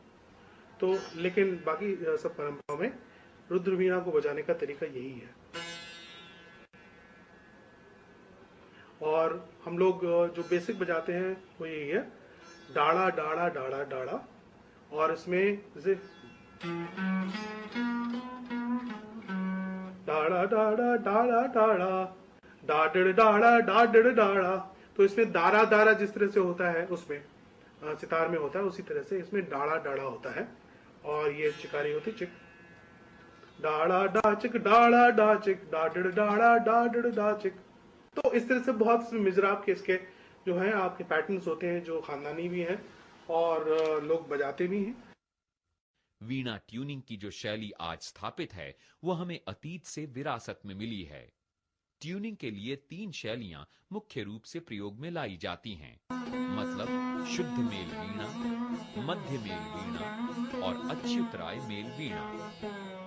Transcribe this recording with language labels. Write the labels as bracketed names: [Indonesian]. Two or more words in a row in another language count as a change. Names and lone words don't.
[Hindi] तो लेकिन बाकी सब परंपराओं में रुद्र वीणा को बजाने का तरीका यही है। और हम लोग जो बेसिक बजाते हैं वो यही है, डाड़ा डाड़ा डाड़ा डाड़ा, और इसमें जैसे डाड़ा डाड़ा डाड़ा डाड़ा डाडड़ डाड़ा डाडड़ डाड़ा, तो इसमें दारा दारा जिस तरह से होता है उसमें सितार में होता है, उसी तरह से इसमें डाड़ा डाड़ा होता है। और ये चिकारी होती चिक, डाड़ा डा चिक डाड़ा डा चिक डाडड़ डाड़ा डाडड़ डा चिक। तो इस तरह से बहुत मिजराब के इसके जो है आपके पैटर्न्स होते हैं जो खानदानी भी हैं और लोग बजाते भी हैं। वीणा ट्यूनिंग की जो शैली आज स्थापित है वो हमें अतीत से विरासत में मिली है। ट्यूनिंग के लिए 3 शैलियां मुख्य रूप से प्रयोग में लाई जाती हैं, मतलब शुद्ध मेल वीणा, मध्य मेल वीणा और अच्युतराय मेल वीणा।